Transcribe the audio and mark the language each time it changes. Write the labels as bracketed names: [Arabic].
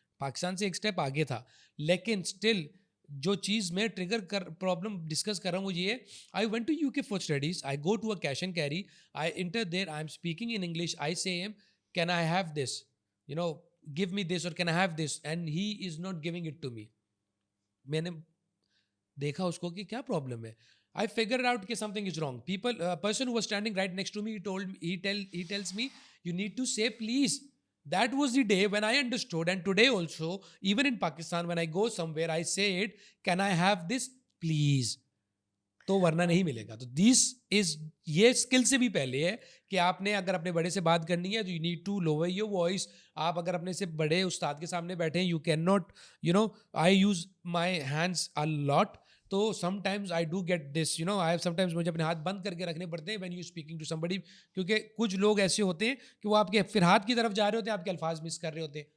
[Urdu] پاکستان سے ایک اسٹیپ آگے تھا, لیکن اسٹل جو چیز میں ٹریگر پرابلم ڈسکس کر رہا ہوں وہ یہ ہے. [English] I went to U K for studies, I go to a cash and carry, I enter there, I am speaking in English, I say am can I have this, give me this اور can I have this, and he is not giving it to me. [Urdu] میں نے دیکھا اس کو کہ کیا problem ہے. [English] I figured out that something is wrong. Person who was standing right next to me, he tells me, you need to say please. That was the day when I understood, and today also, even in Pakistan, when I go somewhere, I say it, can I have this, please? [Urdu] تو ورنہ نہیں ملے گا. تو دس از, یہ skill سے بھی پہلے ہے کہ آپ نے اگر اپنے بڑے سے بات کرنی ہے تو [English] You need to lower your voice. [Urdu] آپ اگر اپنے سے بڑے استاد کے سامنے بیٹھے ہیں, [English] You can not, I use my hands a lot. [Urdu] تو [English] sometimes I do get this, I sometimes [Urdu] مجھے اپنے ہاتھ بند کر کے رکھنے پڑتے ہیں [English] when you speaking to somebody, [Urdu] کیونکہ کچھ لوگ ایسے ہوتے ہیں کہ وہ آپ کے پھر ہاتھ کی طرف جا رہے ہوتے ہیں, آپ کے الفاظ مس کر رہے ہوتے ہیں.